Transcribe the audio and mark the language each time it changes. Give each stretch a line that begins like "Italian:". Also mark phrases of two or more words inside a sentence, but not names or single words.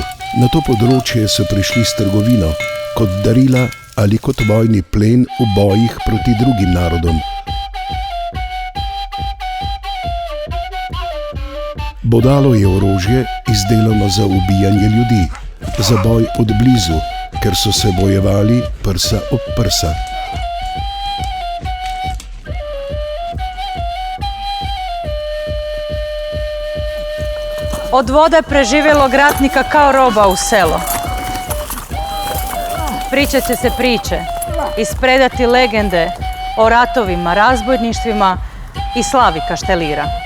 Slovenian: Na to področje so prišli s trgovino, kot darila ali kot vojni plen v bojih proti drugim narodom. Bodalo je orožje, izdelano za ubijanje ljudi, za boj od blizu, ker so se bojevali prsa ob prsa.
Croatian: Od vode preživjelog ratnika kao roba u selo. Pričat će se priče, ispredati legende o ratovima, razbojništvima i slavi kaštelira.